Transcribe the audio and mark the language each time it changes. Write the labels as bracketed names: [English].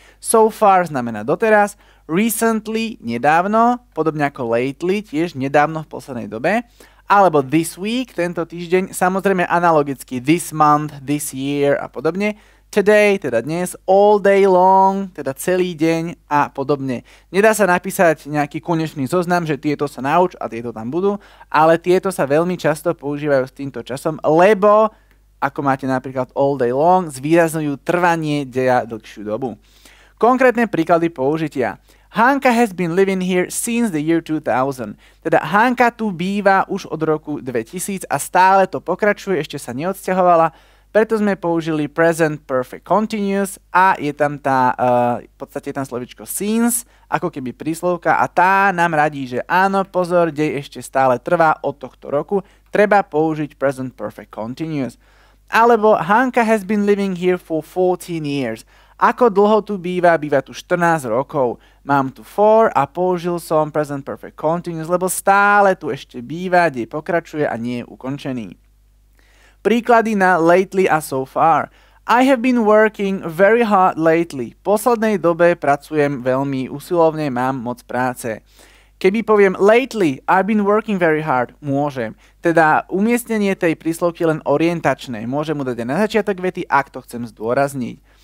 [English] So far [Slovak] znamená doteraz, recently, nedávno, podobne ako lately, tiež nedávno v poslednej dobe, alebo [English] this week, [Slovak] tento týždeň, samozrejme analogicky this month, this year a podobne, today, teda dnes, [English] all day long, [Slovak] teda celý deň a podobne. Nedá sa napísať nejaký konečný zoznam, že tieto sa nauč a tieto tam budú, ale tieto sa veľmi často používajú s týmto časom, lebo, ako máte napríklad [English] all day long, [Slovak] zvýrazňujú trvanie deja dlhšiu dobu. Konkrétne príklady použitia. [English] Hanka has been living here since the year 2000. [Slovak] Teda Hanka tu býva už od roku 2000 a stále to pokračuje, ešte sa neodsťahovala, preto sme použili present perfect continuous a je tam v podstate tam slovičko since, ako keby príslovka a tá nám radí, že áno, pozor, dej ešte stále trvá od tohto roku, treba použiť present perfect continuous. Alebo [English] Hanka has been living here for 14 years. [Slovak] Ako dlho tu býva? Býva tu 14 rokov. Mám tu for a použil som present perfect continuous, lebo stále tu ešte býva, dej pokračuje a nie je ukončený. Príklady na lately a so far. [English] I have been working very hard lately. [Slovak] V poslednej dobe pracujem veľmi usilovne, mám moc práce. Keby poviem [English] lately, I've been working very hard, [Slovak] môžem. Teda umiestnenie tej príslovky len orientačné. Môžem mu dať aj na začiatok vety, ak to chcem zdôrazniť.